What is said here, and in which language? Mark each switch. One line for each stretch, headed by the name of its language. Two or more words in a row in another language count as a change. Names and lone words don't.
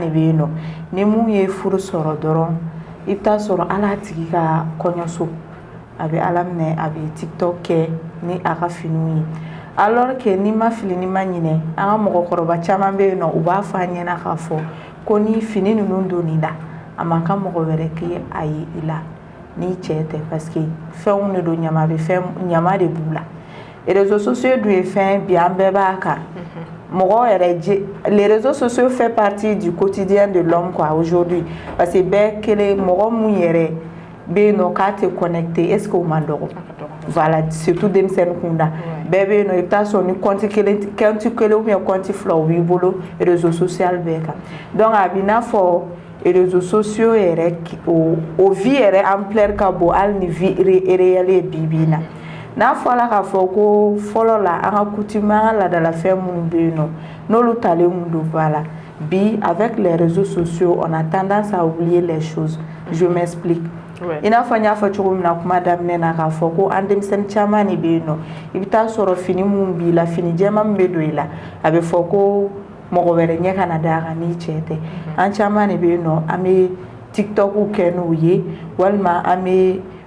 Bambara: bɛ yen nɔ ni mun ye furu sɔrɔ dɔrɔn i bɛ taa sɔrɔ ala tigi ka kɔɲɔso a bɛ ala minɛ a bɛ TikTok kɛ ni a ka finiw ye
French: alors que
Bambara: ni ma fili ni ma ɲinɛ an ka mɔgɔkɔrɔba caman bɛ yen nɔ u b'a fɔ an ɲɛna k'a fɔ ko ni fini ninnu donni la a man kan mɔgɔ wɛrɛ kɛ a ye i la ni cɛ tɛ
French: parce que
Bambara: fɛnw de don ɲama de b'u la
French: réseaux sociaux
Bambara: dun ye fɛn bi an bɛɛ b'a kan mɔgɔ yɛrɛ
French: les réseaux sociaux fait partie du quotidien de l'homme quoi aujourd'hui parce que
Bambara: bɛɛ kelen mɔgɔ mun yɛrɛ bɛ yen nɔ k'a tɛ connecté
French: est ce que
Bambara: o man dɔgɔ voilà surtout denmisɛnnin kunda bɛɛ bɛ yen nɔ i bɛ taa sɔrɔ ni compte kelen
French: ou bien
Bambara: compte fila o b'i bolo
French: réseau social
Bambara: bɛɛ kan donc a b'i n'a fɔ
French: réseaux sociaux
Bambara: yɛrɛ o vie yɛrɛ ampleur ka bon hali ni
French: vie réelle
Bambara: ye bi bi in na n'a fɔra k'a fɔ ko fɔlɔ la an ka coutume an ka laadalafɛn minnu bɛ yen nɔ n'olu talen mun don ba la bi
French: avec les réseaux sociaux on a tendance à oublier les choses je m'explique
Bambara: i n'a fɔ n y'a fɔ cogo min na kuma daminɛ na k'a fɔ ko an denmisɛnnin caman de bɛ yen nɔ i bɛ taa sɔrɔ fini minnu b'i la fini jɛman min bɛ don i la a bɛ fɔ ko mɔgɔ wɛrɛ ɲɛ kana d'a kan ni cɛ tɛ an caman de bɛ yen nɔ an bɛ TikTok kɛ n'o ye walima an bɛ